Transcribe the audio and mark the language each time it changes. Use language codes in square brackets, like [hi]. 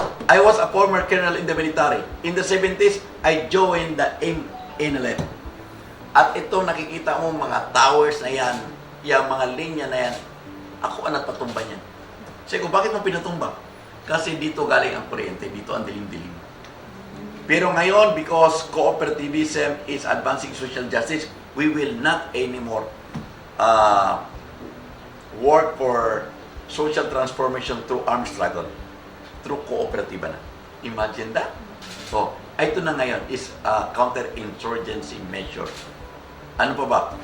[en] I was a former colonel in the military. In the 70s, I joined the NLF. [tl] At ito, nakikita mo mga towers na yan, yung mga linya na yan, ako ang nagpatumba niyan. Sabi ko, bakit mo pinatumba? Kasi dito galing ang kuryente, dito ang dilim-dilim. Pero ngayon, [en] because cooperativism is advancing social justice, we will not anymore work for social transformation through armed struggle, through [tl] kooperatiba na. [en] Imagine that? [tl] So, ito na ngayon [en] is counter-insurgency measure. [tl] Ano pa ba?